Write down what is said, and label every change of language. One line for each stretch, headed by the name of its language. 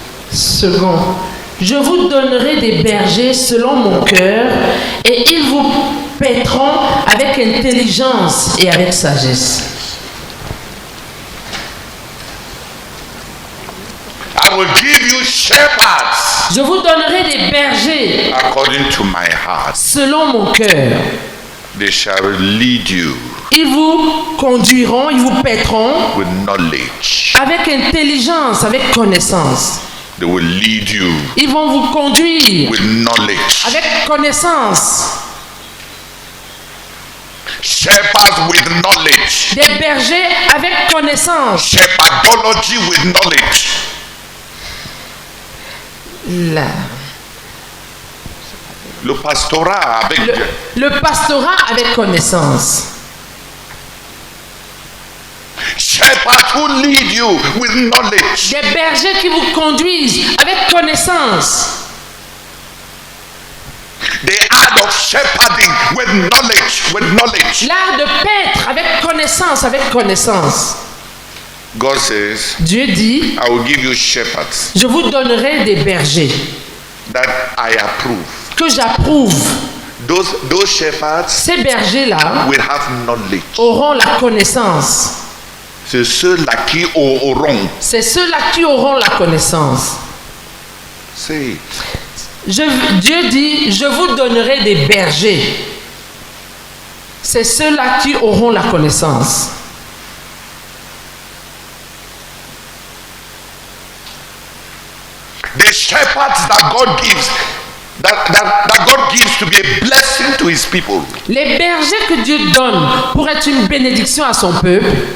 French: Second, je vous donnerai des bergers selon mon cœur et ils vous paîtront avec intelligence et avec sagesse.
English: I will give you shepherds.
French: Je vous donnerai des bergers
English: according to my heart.
French: Selon mon cœur.
English: They shall lead you.
French: Ils vous conduiront, ils vous paîtront
English: with knowledge.
French: Avec intelligence, avec connaissance.
English: They will lead you.
French: Ils vont vous conduire
English: with knowledge.
French: Avec connaissance.
English: Shepherds with knowledge.
French: Des bergers avec connaissance.
English: Shepherdology with knowledge.
French: Le pastorat avec le pastorat avec connaissance.
English: Shepherds shepherds who lead you with knowledge.
French: Des bergers qui vous conduisent avec connaissance.
English: The art of shepherding with knowledge.
French: L'art de paître avec connaissance.
English: God says,
French: Dieu dit,
English: I will give you shepherds
French: je vous donnerai des bergers
English: that I approve.
French: que j'approuve.
English: Those shepherds
French: Ces bergers-là
English: will have knowledge.
French: auront la connaissance. C'est ceux-là qui auront. C'est ceux-là qui auront la connaissance. C'est Dieu dit, je vous donnerai des bergers. C'est ceux-là qui auront la connaissance.
English: the shepherds that God gives, that God gives to be a blessing to his people.
French: Les bergers que Dieu donne pour être une bénédiction à son peuple